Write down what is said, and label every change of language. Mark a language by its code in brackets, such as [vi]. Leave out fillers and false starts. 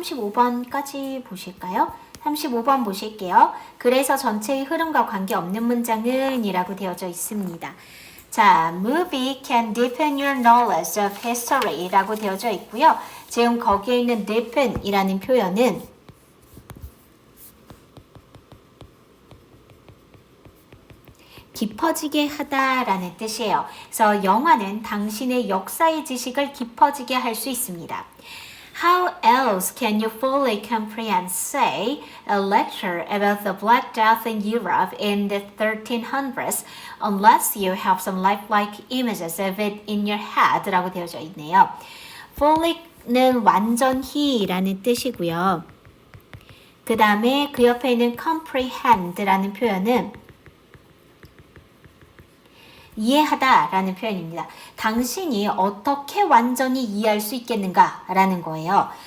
[ko] 35번까지 보실까요? 35번 보실게요. 그래서 전체의 흐름과 관계없는 문장은 이라고 되어져 있습니다. [en] 자, movie can deepen your knowledge of history [ko] 라고 되어져 있고요. 지금 거기에 있는 deepen 이라는 표현은 깊어지게 하다라는 뜻이에요. 그래서 영화는 당신의 역사의 지식을 깊어지게 할 수 있습니다. [en] How else can you fully comprehend, say, a lecture about the Black Death in Europe in the 1300s unless you have some lifelike images of it in your head [ko] 라고 되어져 있네요. fully는 완전히 라는 뜻이고요. 그 다음에 그 옆에 있는 comprehend 라는 표현은 이해하다 라는 표현입니다. 당신이 어떻게 완전히 이해할 수 있겠는가 라는 거예요.